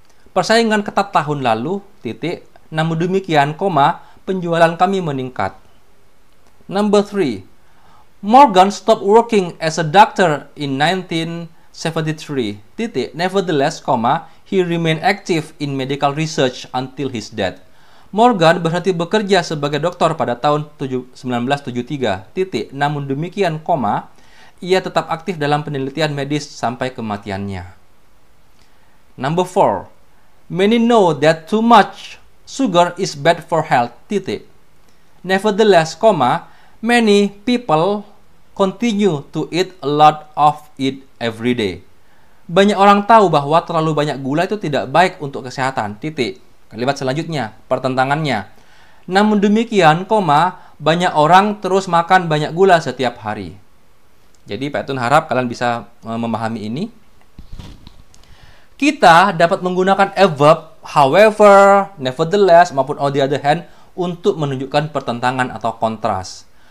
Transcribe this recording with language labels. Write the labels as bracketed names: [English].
[Indonesian] Persaingan ketat tahun lalu, titik, namun demikian, penjualan kami meningkat. [English] Number 3, Morgan stopped working as a doctor in 1973, titik, nevertheless, he remained active in medical research until his death. [Indonesian] Morgan berhenti bekerja sebagai dokter pada tahun 1973, titik, namun demikian, ia tetap aktif dalam penelitian medis sampai kematiannya. [English] Number 4, many know that too much sugar is bad for health, titik. Nevertheless, many people continue to eat a lot of it every day. [Indonesian] Banyak orang tahu bahwa terlalu banyak gula itu tidak baik untuk kesehatan, titik. Kalimat selanjutnya, pertentangannya. Namun demikian, banyak orang terus makan banyak gula setiap hari. Jadi Pak Etun harap kalian bisa memahami ini. Kita dapat menggunakan adverb, however, nevertheless, maupun on the other hand untuk menunjukkan pertentangan atau kontras.